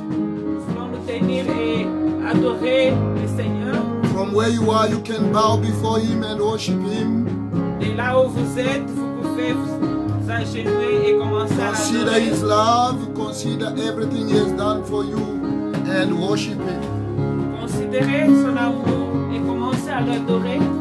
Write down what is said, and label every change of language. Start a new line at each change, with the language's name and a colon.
French: Nous voulons nous tenir et adorer le Seigneur.
English: From where you are, you can bow before Him and worship Him.
French: Et là où vous êtes, vous pouvez vous agenouiller et commencer à
English: Consider
French: l'adorer.
English: His love, consider everything He has done for you, and worship Him.
French: Considérez son amour et commencez à l'adorer.